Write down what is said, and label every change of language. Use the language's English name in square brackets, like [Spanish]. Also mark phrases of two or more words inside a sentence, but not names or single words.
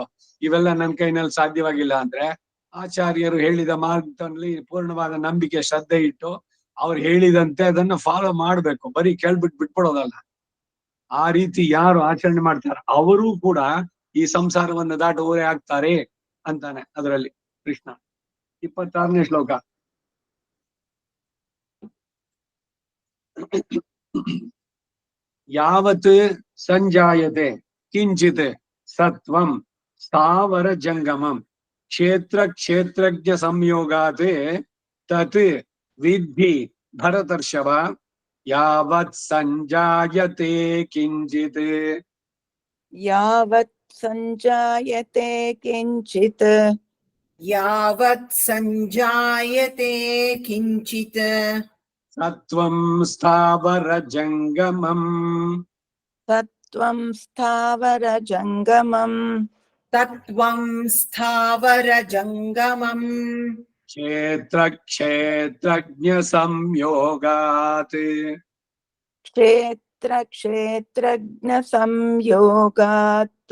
[Kannada] ಇವೆಲ್ಲ ನನ್ನ ಕೈನಲ್ಲಿ ಸಾಧ್ಯವಾಗಿಲ್ಲ ಅಂದ್ರೆ ಆಚಾರ್ಯರು ಹೇಳಿದ ಮಾರ್ಗದಲ್ಲಿ ಪೂರ್ಣವಾದ ನಂಬಿಕೆ ಶ್ರದ್ಧೆ ಇಟ್ಟು ಅವ್ರು ಹೇಳಿದಂತೆ ಅದನ್ನ ಫಾಲೋ ಮಾಡ್ಬೇಕು. ಬರೀ ಬಿಟ್ಬಿಡೋದಲ್ಲ. ಆ ರೀತಿ ಯಾರು ಆಚರಣೆ ಮಾಡ್ತಾರೆ ಅವರೂ ಕೂಡ ಈ ಸಂಸಾರವನ್ನು ದಾಟುವವರೇ ಆಗ್ತಾರೆ ಅಂತಾನೆ ಅದರಲ್ಲಿ ಕೃಷ್ಣ. 26ನೇ ಶ್ಲೋಕ. [Sanskrit] ಯಾವತ್ ಸಂಜಾಯತೆ ಕಿಂಚಿತ್ ಸತ್ವಂ ಸ್ಥಾವರ ಜಂಗಮಂ ಕ್ಷೇತ್ರ ಕ್ಷೇತ್ರಜ್ಞ ಸಂಯೋಗಾತ್ ತತ್ ವಿದ್ಧಿ ಭರತರ್ಷಭ ಯಾವತ್ ಸಂಜಾಯತೆ ಕಿಂಚಿತ್. ಯಾವತ್ ಸಂಜಾಯತೆ ಕಿಂಚಿತ್ ಯಾವತ್ ಸಂಜಾಯತೆ ಕಿಂಚಿತ್ ಸತ್ವಂ ಸ್ಥಾವರ ಜಂಗಮಂ ಸತ್ವಂ ಸ್ಥಾವರ ಜಂಗಮಂ ತತ್ವಂ ಸ್ಥಾವರ ಜಂಗಮಂ ಕ್ಷೇತ್ರ ಕ್ಷೇತ್ರಜ್ಞ ಸಂಯೋಗಾತ್ ಕ್ಷೇತ್ರ ಕ್ಷೇತ್ರಜ್ಞ ಸಂಯೋಗಾತ್